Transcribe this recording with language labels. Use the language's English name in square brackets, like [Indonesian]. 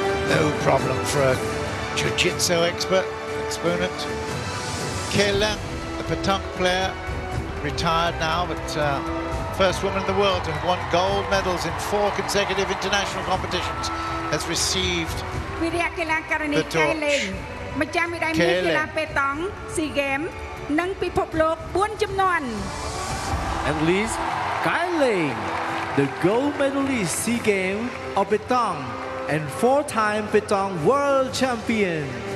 [English] No problem for a jiu-jitsu exponent. Kelang, the petanque player, retired now, but first woman in the world to have won gold medals in 4 consecutive international competitions, has received the torch. [Khmer] ម្ចាស់មេដាយមាសកីឡាប៉េតង់ស៊ីហ្គេមនិងពិភពលោក4ជំនាន់ [English] Athlete Skyling, the gold medalist SEA Games of Petong and 4-time Petong world champion.